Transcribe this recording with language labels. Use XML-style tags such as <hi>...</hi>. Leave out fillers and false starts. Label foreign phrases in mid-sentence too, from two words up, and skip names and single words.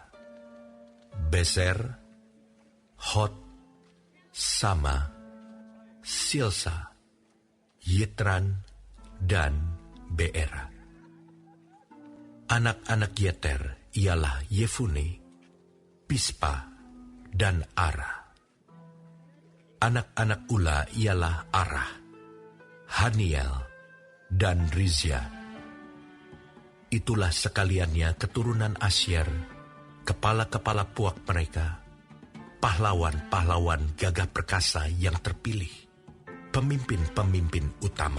<ms>Bezer, Hot, Sama, Silsa, Yitran, dan Beera. Anak-anak Yeter ialah Yefune, Pispa, dan Ara. Anak-anak Ula ialah Arah, Haniel, dan Rizia. Itulah sekaliannya keturunan Asyer, kepala-kepala puak mereka, pahlawan-pahlawan gagah perkasa yang terpilih, pemimpin-pemimpin utama.</ms>